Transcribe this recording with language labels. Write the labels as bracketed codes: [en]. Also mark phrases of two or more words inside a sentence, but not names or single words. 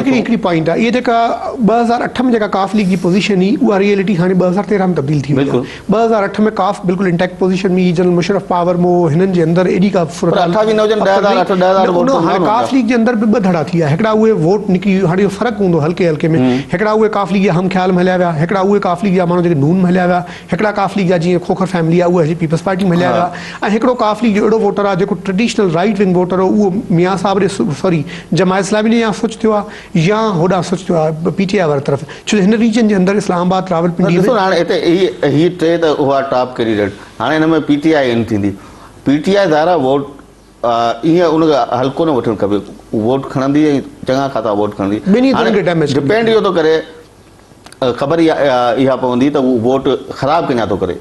[sd] हिकिड़ी पॉइंट आहे इहा जेका 2008 में जेका काफ लीग जी पोज़ीशन हुई उहा रियलिटी हाणे 2013 में तब्दील थी वई आहे 2008 में काफ बिल्कुलु [en] intact position [sd] में जनरल मुशर्रफ पावर में हिननि जे अंदरि एॾी का हाणे काफ लीग जे अंदरि बि ॿ धड़ा थी विया हिकिड़ा उहे वोट निकिरी हाणे फ़र्क़ु हूंदो हल्के हल्के में हिकिड़ा उहे काफ लीग जा हम ख़्याल में हलिया विया हिकिड़ा उहे काफ लीग जा माण्हू जेके नून में हलिया विया हिकिड़ा काफ लीग जा जीअं खोखर फैमिली आहे उहे पीपल्स पार्टी में हलिया विया ऐं हिकिड़ो काफ लीग जो अहिड़ो वोटर आहे जेको [en] traditional right wing voter [sd] हो उहो मियां साहब ॾे सॉरी जमात इस्लामी ने या सोच थियो आहे या होॾां सोच थियो आहे PTI वारी तरफ़ छो हिन रीजन जे अंदरि इस्लामाबाद रावलपिंडी हाणे हिते ही टे त उहा [en] top candidate [sd] हाणे हिन में PTI इन थींदी PTI ज़ाहिर वोट ईअं उन हल्को न वठणु खपे वोट खणंदी ऐं चङा ख़ासा वोट खणंदी डिपेंड इहो थो करे ख़बर इहा पवंदी त उहो वोट ख़राबु कंहिंजा थो करे।